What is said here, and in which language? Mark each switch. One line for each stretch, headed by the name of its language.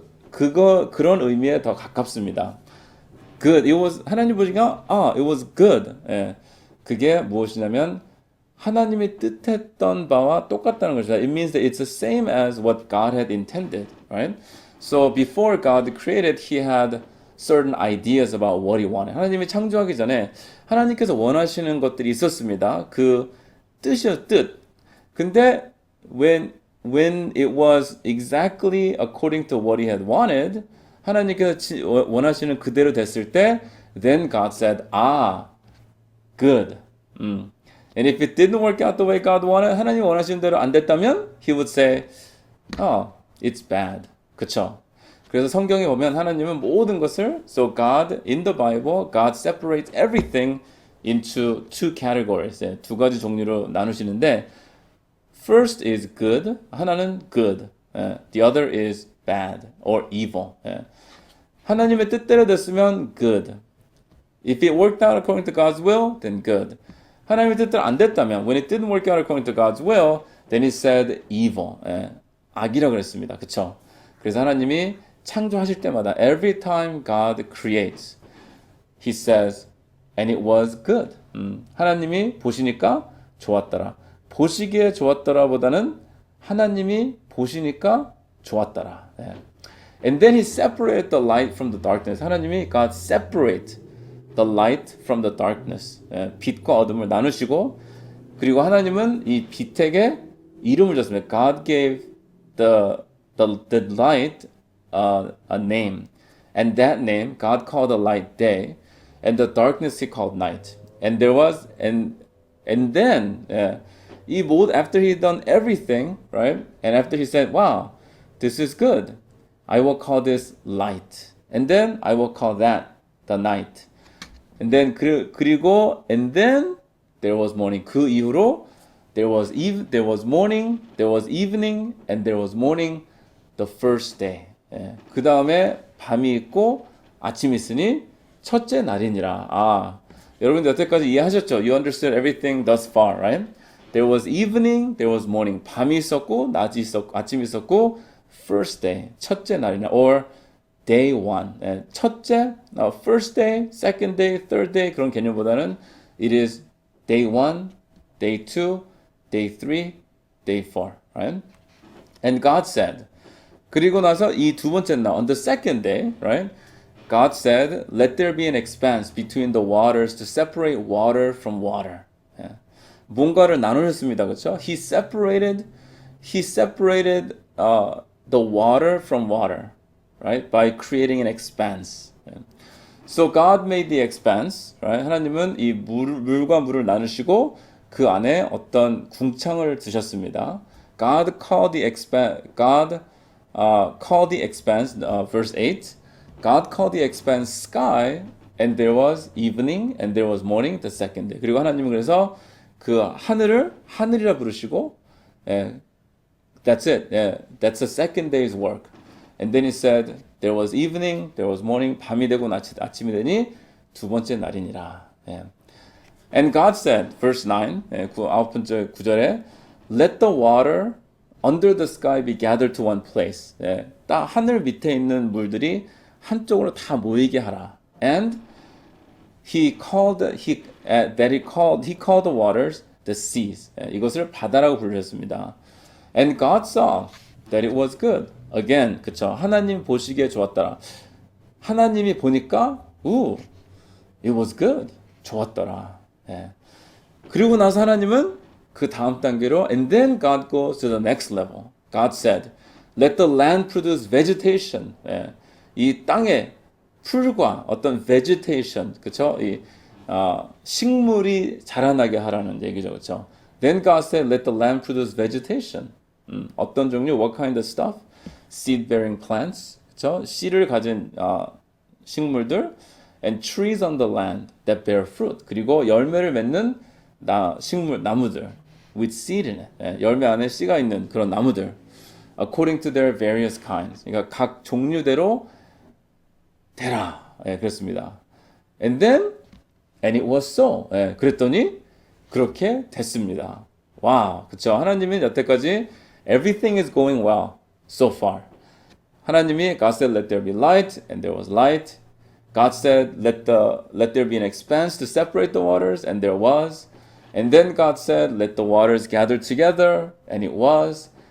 Korean: 그런 의미에 더 가깝습니다.
English: Good.
Korean: 하나님 보시니까
English: it was good.
Korean: 예. 그게 무엇이냐면 하나님이 뜻했던 바와 똑같다는 것이다.
English: It means that it's the same as what God had intended, right? So before God created, He had certain ideas about what He wanted.
Korean: 하나님이 창조하기 전에 하나님께서 원하시는 것들이 있었습니다. 그 뜻이요, 뜻.
English: 근데 when it was exactly according to what He had wanted,
Korean: 하나님께서 원하시는 그대로 됐을 때,
English: then God said, good. And if it didn't work out the way God wanted,
Korean: 하나님이 원하시는 대로 안 됐다면,
English: He would say, it's bad.
Korean: 그쵸? 그래서 성경에 보면 하나님은 모든 것을,
English: so God, in the Bible, God separates everything into two categories.
Korean: 두 가지 종류로 나누시는데, first is good, 하나는 good.
English: The other is bad or evil.
Korean: 하나님의 뜻대로 됐으면 good.
English: If it worked out according to God's will, then good.
Korean: 하나님의 뜻대로 안 됐다면,
English: when it didn't work out according to God's will, then He said evil.
Korean: 악이라고 그랬습니다. 그쵸? 그래서 하나님이 창조하실 때마다,
English: every time God creates, He says, and it was good.
Korean: 하나님이 보시니까 좋았더라. 보시기에 좋았더라 보다는 하나님이 보시니까 좋았더라.
English: And then He separated the light from the darkness. 하나님이 God separate the light from the darkness.
Korean: 빛과 어둠을 나누시고, 그리고 하나님은 이 빛에게 이름을 줬습니다.
English: God gave the light a name. And that name, God called the light day, and the darkness He called night. And there was, and then, after He done everything, right? And after He said, wow, this is good. I will call this light. And then I will call that the night. And then and then there was morning.
Korean: 그 이후로
English: there was morning, there was evening, and there was morning the first day.
Korean: 그 다음에 밤이 있고 아침이 있으니 첫째 날이니라. 여러분들 여태까지 이해하셨죠?
English: You understood everything thus far, right? There was evening, there was morning.
Korean: 밤이 있었고 낮이 있었고 아침이 있었고
English: first day,
Korean: 첫째 날이나
English: or day one. 첫째, first day, second day, third day
Korean: 그런 개념보다는
English: it is day one, day two, day three, day four. Right? And God said.
Korean: 그리고 나서 이 두 번째 날,
English: on the second day, right? God said, let there be an expanse between the waters to separate water from water.
Korean: 예. 뭔가를 나누셨습니다. 그렇죠?
English: He separated the water from water, right? By creating an expanse. 예. So God made the expanse, right?
Korean: 하나님은 이 물과 물을 나누시고 그 안에 어떤 궁창을 두셨습니다.
English: God called the expanse, verse 8. God called the expanse sky, and there was evening, and there was morning, the second day.
Korean: 그리고 하나님은 그래서 그 하늘을 하늘이라 부르시고,
English: that's it. That's the second day's work. And then he said, there was evening, there was morning,
Korean: 밤이 되고 아침이 되니 두 번째 날이니라.
English: And God said, verse 9,
Korean: 아홉 번째 구절에,
English: let the water under the sky be gathered to one place.
Korean: 딱 하늘 밑에 있는 물들이 한쪽으로 다 모이게 하라.
English: And he called the waters the seas.
Korean: 이것을 바다라고 부르셨습니다.
English: And God saw that it was good.
Korean: Again, 그쵸? 하나님 보시기에 좋았더라. 하나님이 보니까,
English: it was good.
Korean: 좋았더라. 그리고 나서 하나님은 그 다음 단계로,
English: and then God goes to the next level. God said, let the land produce vegetation.
Korean: 이 땅에 풀과 어떤 vegetation, 그쵸? 이 식물이 자라나게 하라는 얘기죠, 그쵸?
English: Then God said, let the land produce vegetation.
Korean: 어떤 종류?
English: What kind of stuff? Seed-bearing plants, 그쵸?
Korean: 씨를 가진 식물들,
English: and trees on the land that bear fruit.
Korean: 그리고 열매를 맺는 나무들,
English: with seed in it.
Korean: 열매 안에 씨가 있는 그런 나무들.
English: According to their various kinds.
Korean: 그러니까 각 종류대로 되라. 그랬습니다.
English: And it was so.
Korean: 그랬더니 그렇게 됐습니다. 와, 그쵸? 하나님은 여태까지
English: everything is going well so far. 하나님이 God said, let there be light, and there was light. God said, let there be an expanse to separate the waters, and there was. And then God said, let the waters gather together, and it was.